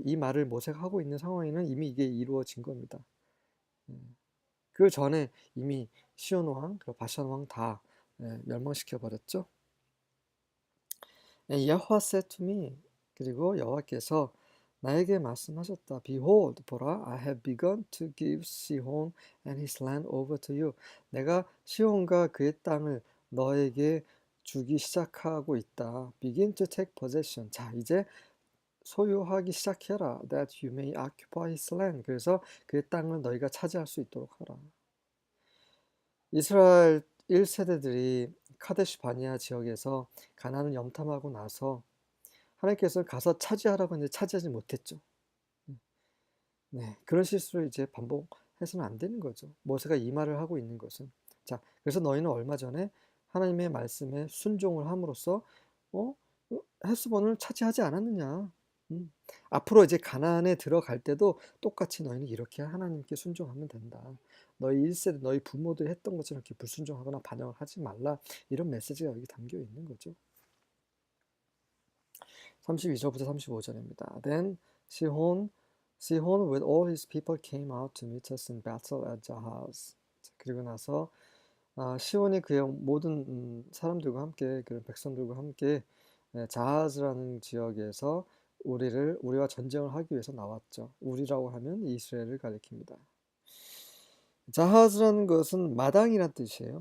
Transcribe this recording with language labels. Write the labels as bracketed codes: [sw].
[ko] 이 말을 모세가 하고 있는 상황에는 이미 이게 이루어진 겁니다. 그 전에 이미 시온 왕, 그리고 바산 왕 다 멸망시켜 버렸죠. 여호와 [en] said to me, [ko] 그리고 여호와께서 나에게 말씀하셨다. [en] Behold, 보라, I have begun to give Sihon and his land over to you. [ko] 내가 시온과 그의 땅을 너에게 주기 시작하고 있다. [en] Begin to take possession. [ko] 자, 이제 소유하기 시작해라. [en] That you may occupy his land. [ko] 그래서 그의 땅을 너희가 차지할 수 있도록 하라. 이스라엘 1세대들이 카데시 바니아 지역에서 가나안을 염탐하고 나서 하나님께서 가서 차지하라고 했는데 차지하지 못했죠. 네, 그런 실수를 이제 반복해서는 안 되는 거죠. 모세가 이 말을 하고 있는 것은 자, 그래서 너희는 얼마 전에 하나님의 말씀에 순종을 함으로써 헤스본을 차지하지 않았느냐. 앞으로 이제 가나안에 들어갈 때도 똑같이 너희는 이렇게 하나님께 순종하면 된다. 너희 1세대 너희 부모들이 했던 것처럼 이렇게 불순종하거나 반역을 하지 말라. 이런 메시지가 여기 담겨 있는 거죠. 32절부터 35절입니다. [en] Then Sihon with all his people came out to meet us in battle at Jahaz. [ko] 그리고 나서 시온이 그의 모든 사람들과 함께 그런 백성들과 함께 자하즈라는 지역에서 우리와 전쟁을 하기 위해서 나왔죠. 우리라고 하면 이스라엘을 가리킵니다. 자하즈라는 것은 마당이란 뜻이에요.